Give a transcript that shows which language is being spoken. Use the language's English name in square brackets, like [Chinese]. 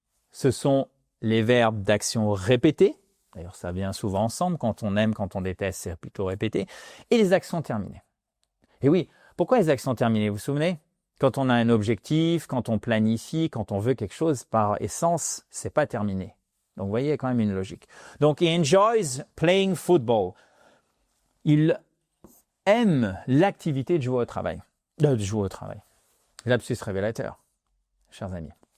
[French] Ce sont les verbes d'action répétée. D'ailleurs, ça vient souvent ensemble. Quand on aime, quand on déteste, c'est plutôt répété. Et les actions terminées. Et oui, pourquoi les actions terminées? Vous vous souvenez? Quand on a un objectif, quand on planifie, quand on veut quelque chose, par essence, c'est pas terminé. Donc, vous voyez, il y a quand même une logique. [English] Donc, he enjoys playing football. [French] Il aime l'activité de jouer au travail. Lapsus révélateur, chers amis.